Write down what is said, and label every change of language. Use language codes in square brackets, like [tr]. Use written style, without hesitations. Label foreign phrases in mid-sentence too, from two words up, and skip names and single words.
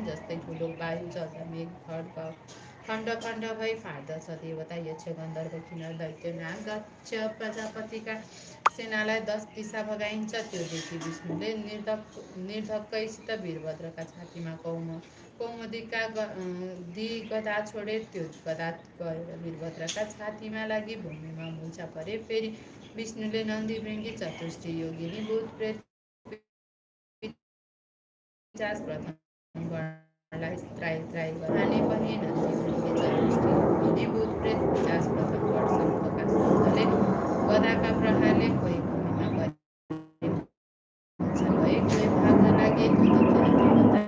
[ne] जस्तै ठुलो वायु जता मेघ खण्ड भई फाट्दछ देवता यक्ष गन्धर्व किन्नर दैत्य नाग दक्ष प्रजापतिका सेनालाई 10 दिशा भगाइन्छ। त्यो देखि विष्णुले निर्धक्कैसित वीरभद्रका छातीमा कौमुदीका गदा छोडे। त्यो गदा गएर वीरभद्रका छातीमा लागि भूमिमा मुल्छा परे। फेरि विष्णुले नन्दी भृङ्गी चतुष्टी योगिनी भूत प्रेत पिशाच प्रथम गणलाई त्राई गराने पनि नन्दी भृङ्गी चतुष्टी योगिनी भूत प्रेत पिशाच प्रथम गण शङ्खका शब्दले गदाका प्रहारले कोही भूमिमा परे भए, कोही भाग्न लागे। त्यो देखि